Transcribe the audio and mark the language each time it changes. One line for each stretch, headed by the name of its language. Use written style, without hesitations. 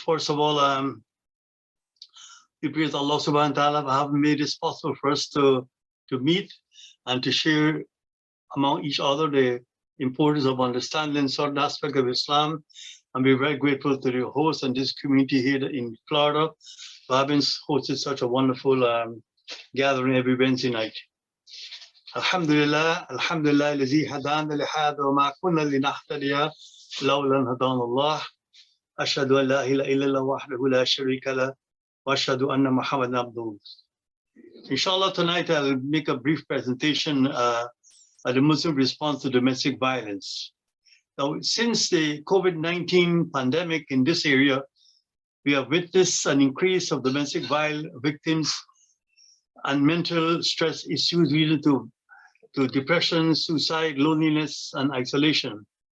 English: First of all, we praise Allah subhanahu wa ta'ala for having made it possible for us to meet and to share among each other the importance of understanding certain aspects of Islam. And we're very grateful to the host and this community here in Florida for having hosted such a wonderful gathering every Wednesday night.
Arabic: Alhamdulillah, Alhamdulillah, الذي هدانا لهذا وما كنا لنهتدي لولا أن هدانا الله. أشهد أن لا إله إلا الله وحده لا شريك له وأشهد أن محمدا عبده.
English: Inshallah, tonight I'll make a brief presentation on the Muslim response to domestic violence. Now, since the COVID-19 pandemic in this area, we have witnessed an increase of domestic violence victims and mental stress issues leading to depression, suicide, loneliness, and isolation.